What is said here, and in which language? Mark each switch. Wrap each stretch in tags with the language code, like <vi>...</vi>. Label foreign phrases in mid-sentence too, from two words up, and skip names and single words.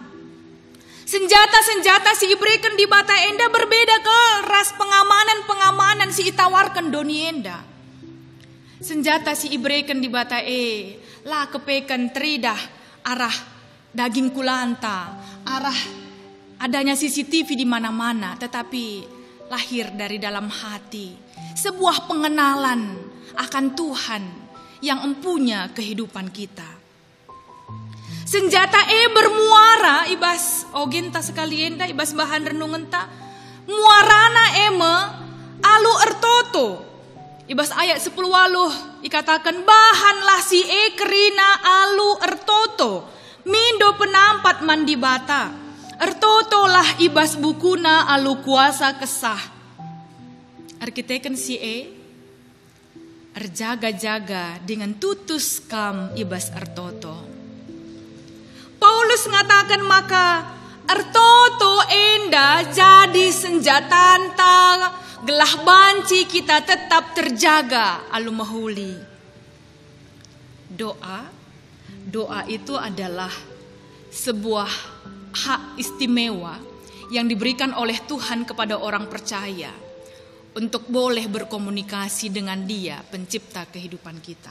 <btx>Senjata-senjata si iberikan di bata enda berbeda ke ras pengamanan si itawarkan doni enda. Senjata si iberikan di bata lah kepekan teridah arah daging kulanta, arah</btx> <id>adanya CCTV di mana-mana, tetapi lahir dari dalam hati sebuah pengenalan akan Tuhan yang empunya kehidupan kita.</id> <btx>Senjata bermuara ibas ogenta sekali enda ibas bahan renungan ta muarana alu ertoto ibas ayat 10 waluh ikatakan bahanlah si kerina alu ertoto mindo penampat mandi bata ertoto lah ibas bukuna alu kuasa kesah arkiteken si erjaga-jaga dengan tutus kam ibas ertoto. Paulus mengatakan maka ertoto enda jadi senjata gelah banci kita tetap terjaga alu mahuli.</btx> <id>Doa itu adalah sebuah hak istimewa yang diberikan oleh Tuhan kepada orang percaya untuk boleh berkomunikasi dengan Dia, pencipta kehidupan kita.</id>